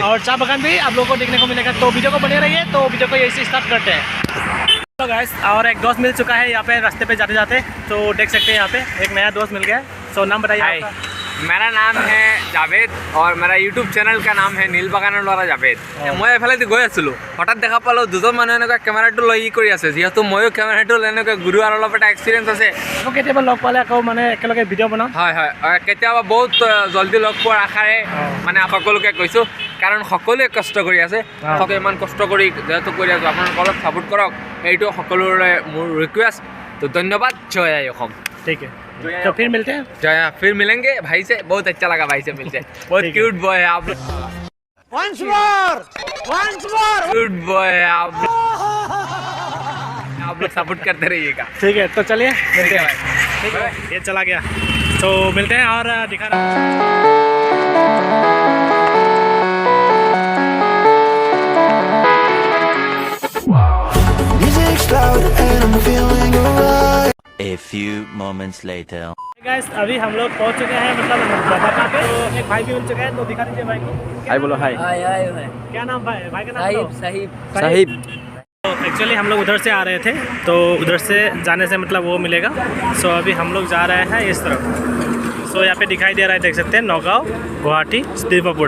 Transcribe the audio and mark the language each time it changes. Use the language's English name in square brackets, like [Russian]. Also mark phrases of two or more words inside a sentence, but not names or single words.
[Hindi] और चाय बगान भी आप लोगों को देखने को मिलेगा। तो वीडियो को बने रहिए। तो वीडियो को यही से स्टार्ट करते हैं। तो गाइस और एक दोस्त मिल चुका है यहाँ पे रास्ते पे जाते जाते, तो देख सकते हैं यहाँ पे एक नया दोस्त मिल गया है। सो नाम बताइए आपका? मेरा नाम है जावेद और मेरा यूट्यूब चैनल का नाम है नील बागाনৰ ল'ৰা जावेद। [Assamese] मैं एफालेদি গৈ আছিলোঁ, হঠাৎ দেখা পালোঁ দুজন মানুহে এনেকুৱা কেমেৰাটো লৈ কৰি আছে। যিহেতু ময়ো কেমেৰাটো এনেকৈ গুৰু আৰু অলপ এটা এক্সপিৰিয়েঞ্চ আছে। আকৌ কেতিয়াবা লগ পালে আকৌ মানে একেলগে ভিডিঅ' বনাওঁ। হয় হয়, কেতিয়াবা বহুত জলদি লগ পোৱাৰ আশাৰে মানে সকলোকে কৈছোঁ, কাৰণ সকলোৱে কষ্ট কৰি আছে। সকলোৱে ইমান কষ্ট কৰি যিহেতু কৰি আছোঁ, আপোনালোকে অলপ ছাপোৰ্ট কৰক, এইটো সকলোৰে মোৰ ৰিকুৱেষ্ট। তো ধন্যবাদ। জয় আই অসম। [Hindi] ठीक है, तो फिर मिलते हैं। जय, फिर मिलेंगे भाई से। बहुत अच्छा लगा भाई से मिलते। बहुत [English] cute boy [Hindi] है आप। [English] Once more, cute boy [Hindi] है आप लोग सपोर्ट करते रहिएगा। ठीक है, तो चलिए मिलते हैं भाई। ठीक है, ये चला गया। तो मिलते हैं और दिखा रहा [English] A few moments later. [Hindi] गाइस अभी हम लोग पहुंच चुके हैं, मतलब जगह पे। तो एक भाई भी मिल चुका है, तो दिखा दीजिए भाई को। हाय बोलो हाय। क्या नाम भाई? भाई का नाम साहिब। तो एक्चुअली हम लोग उधर से आ रहे थे, तो उधर से जाने से मतलब वो मिलेगा। सो अभी हम लोग जा रहे हैं इस तरफ। सो यहाँ पे दिखाई दे रहा है, देख सकते हैं नौगांव, गुवाहाटी, दीपापुर।